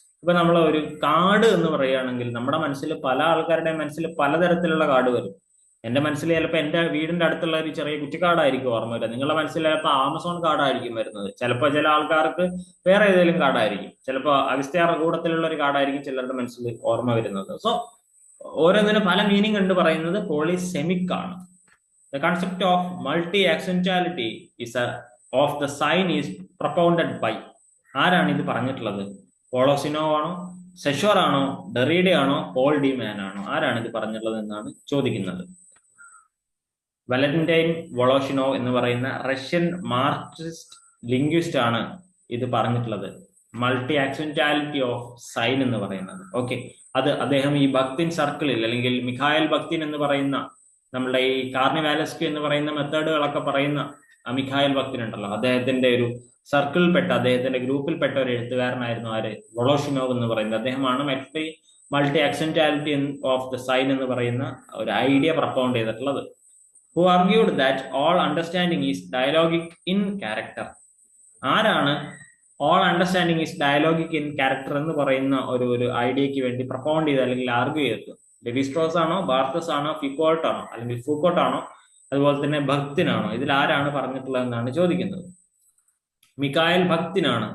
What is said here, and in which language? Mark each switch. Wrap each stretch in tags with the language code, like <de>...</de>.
<ml>ഇപ്പൊ നമ്മൾ ഒരു കാട് എന്ന് പറയുകയാണെങ്കിൽ നമ്മുടെ മനസ്സിൽ പല ആൾക്കാരുടെ മനസ്സിൽ പലതരത്തിലുള്ള കാട് വരും. എന്റെ മനസ്സിൽ ചിലപ്പോൾ എന്റെ വീടിന്റെ അടുത്തുള്ള ഒരു ചെറിയ കുറ്റിക്കാടായിരിക്കും ഓർമ്മ വരിക. നിങ്ങളുടെ മനസ്സിൽ ചിലപ്പോൾ ആമസോൺ കാടായിരിക്കും വരുന്നത്. ചിലപ്പോൾ ചില ആൾക്കാർക്ക് വേറെ ഏതെങ്കിലും കാടായിരിക്കും. ചിലപ്പോൾ അഗസ്ത്യാർ കൂടത്തിലുള്ള ഒരു കാടായിരിക്കും ചിലരുടെ മനസ്സിൽ ഓർമ്മ വരുന്നത്. സോ ഓരോന്നിനും പല മീനിങ് ഉണ്ട്. പറയുന്നത് പോളിസെമിക് ആണ്.</ml> <en>The concept of multi-accentuality is of the sign is propounded by</en> <ml>ആരാണ് ഇത് പറഞ്ഞിട്ടുള്ളത്? വോളോസിനോ ആണോ, സെഷ്വർ ആണോ, ഡെറീഡ ആണോ, പോൾ ഡി മാൻ ആണോ? ആരാണ് ഇത് പറഞ്ഞിട്ടുള്ളത് എന്നാണ് ചോദിക്കുന്നത്. വാലന്റൈൻ വോളോഷിനോ എന്ന് പറയുന്ന റഷ്യൻ മാർക്സിസ്റ്റ് ലിംഗ്വിസ്റ്റ് ആണ് ഇത് പറഞ്ഞിട്ടുള്ളത്. മൾട്ടി ആക്സെന്റാലിറ്റി ഓഫ് സൈൻ എന്ന് പറയുന്നത്. ഓക്കെ, അത് അദ്ദേഹം ഈ ഭക്തിൻ സർക്കിളിൽ, അല്ലെങ്കിൽ മിഖായൽ ഭക്തിൻ എന്ന് പറയുന്ന, നമ്മുടെ ഈ കാർണിവാലസ്കി എന്ന് പറയുന്ന മെത്തേഡുകളൊക്കെ പറയുന്ന മിഖായൽ ഭക്തിൻ ഉണ്ടല്ലോ, അദ്ദേഹത്തിന്റെ ഒരു സർക്കിളിൽപ്പെട്ട, അദ്ദേഹത്തിന്റെ ഗ്രൂപ്പിൽപ്പെട്ട ഒരു എഴുത്തുകാരനായിരുന്നു ആര്? വോളോഷിനോവ് എന്ന് പറയുന്നത്. അദ്ദേഹമാണ് മൾട്ടി ആക്സെന്റാലിറ്റി ഓഫ് ദ സൈൻ എന്ന് പറയുന്ന ഒരു ഐഡിയ പ്രപ്പോണ്ട് ചെയ്തിട്ടുള്ളത്.</ml> <en>who argued that all understanding is dialogic in character.</en> <ml>ആരാണ്</ml> <en>all understanding is dialogic in character</en> <ml>എന്ന് പറയുന്ന ഒരു ഐഡിയക്ക് വേണ്ടി പ്രപ്പോണ്ട് ചെയ്ത് അല്ലെങ്കിൽ ആർഗ്യൂ ചെയ്തത്? ലെവിസ്ട്രോസ് ആണോ, ബാർത്തസ് ആണോ, ഫിക്കോൾട്ട് ആണോ, അല്ലെങ്കിൽ ഫൂക്കോട്ട് ആണോ, അതുപോലെ തന്നെ ഭക്തിനാണോ? ഇതിൽ ആരാണ് പറഞ്ഞിട്ടുള്ളത് എന്നാണ് ചോദിക്കുന്നത്. മിഖായൽ ഭക്തിനാണ്.</ml>